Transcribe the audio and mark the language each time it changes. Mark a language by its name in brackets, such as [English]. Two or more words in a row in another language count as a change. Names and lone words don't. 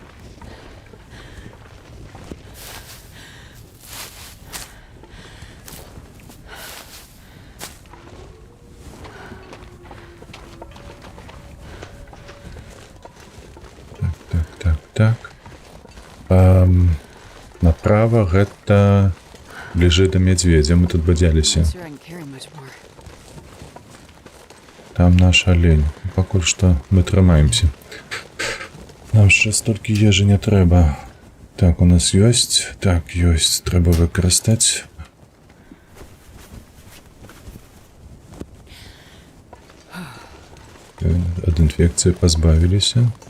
[Belarusian] Так. Направа гэта бліжэй да мядзведзя, мы тут бадзяліся. [English] Not sure I can carry much more. [Belarusian] Там наш алень. Пакуль што мы трымаемся. Нам яшчэ столькі ежы не трэба. Так, у нас ёсць. Так, ёсць. Трэба выкарыстаць. Ад інфекцыі пазбавіліся.